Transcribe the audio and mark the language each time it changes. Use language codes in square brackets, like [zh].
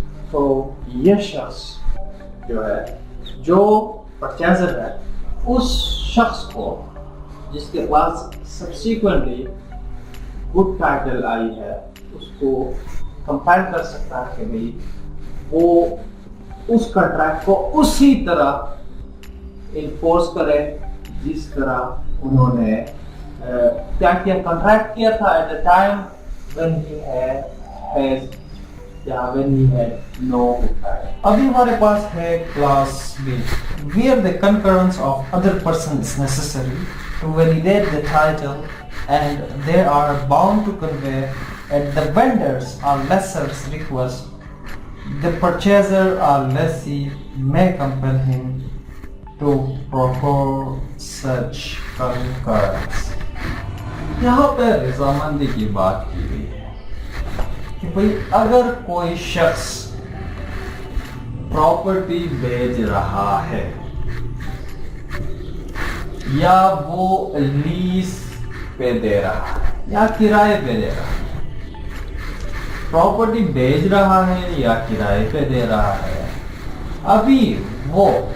[ur] تو یہ شخص جو ہے جو پرچیزر ہے اس شخص کو جس کے پاس سبسیکوئنٹلی گڈ ٹائٹل آئی ہے اس کو کمپیل کر سکتا ہے کہ بھئی وہ اس کنٹریکٹ کو اسی طرح انفورس کرے جس طرح انہوں نے کیا کنٹریکٹ کیا تھا [en] At the time when he has یا when he had no reply. [ur] ابھی ہمارے پاس ہے [en] clause B where the concurrence of other person is necessary to validate the title and they are bound to convey at the vendor's or lessor's request. The purchaser or lessee may compel him to procure such concurrence. [ur] یہاں پہ رضامندی کی بات کی گئی ہے کہ بھئی اگر کوئی شخص پراپرٹی بیچ رہا ہے یا وہ لیز پہ دے رہا ہے یا کرائے پہ دے رہا ہے، پراپرٹی بیچ رہا ہے یا کرائے پہ دے رہا ہے، ابھی وہ